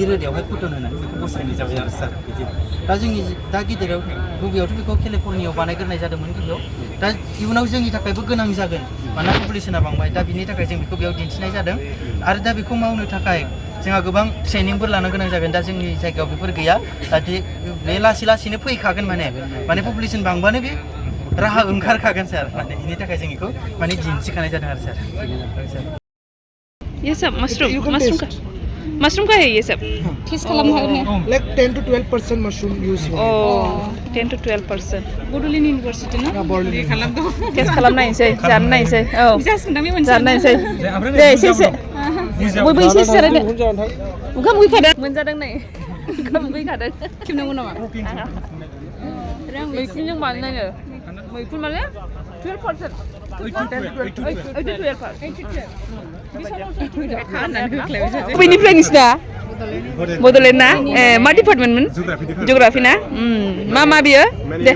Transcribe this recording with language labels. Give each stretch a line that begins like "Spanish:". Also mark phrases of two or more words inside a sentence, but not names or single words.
Bodo: रोदायावहाय कटन होनानै बेखौ बोस्लायनाय जाबाय आरो सार बिदि दा जोंनि दा गिदिराव गुबैयावथ' बेखौ केलिफर्नियायाव बानायग्रोनाय जादोंमोन गिबियाव दा इयुनाव जोंनि थाखायबो गोनां जागोन मानोना पपुलेसना बांबाय दा बिनि थाखाय जों बेखौ बेयाव दिन्थिनाय जादों आरो दा बेखौ मावनो थाखाय जोंहा गोबां ट्रेनिंफोर लानो गोनां जागोन दा जोंनि जायगायाव बेफोर गैया दा बे लासै लासैनो फैखागोन माने पपुलेसन बांबानो बे राहा ओंखारखागोन सार माने बेनि थाखाय जों बेखौ माने दिन्थिखानाय जादों आरो सार
Hindi: ये सब मशरूम का है ये सब टेस्ट
Bodo: खालामनो हागोन ने
English: like 10 to 12% mushroom use here. 10 to 12%
Bodo: बड'लेण्ड इउनिभारसिटि ना टेस्ट खालामनायसै जानो नायसै औ जासिगोन बे मोनसे जानो नायसै दे एसे बयबो एसे जालायदो ओंखाम उखैखादों मोनजादों नै ओंखाम उखैखादों खेबनांगौ नामा मैखुनजों बानायनाय मैखुन माने 12% बबेनिफ्राय नोंसिना बड'लेण्ड ना मा डिपार्टमेन्टमोन जिअ'ग्राफि ना मा बियो दे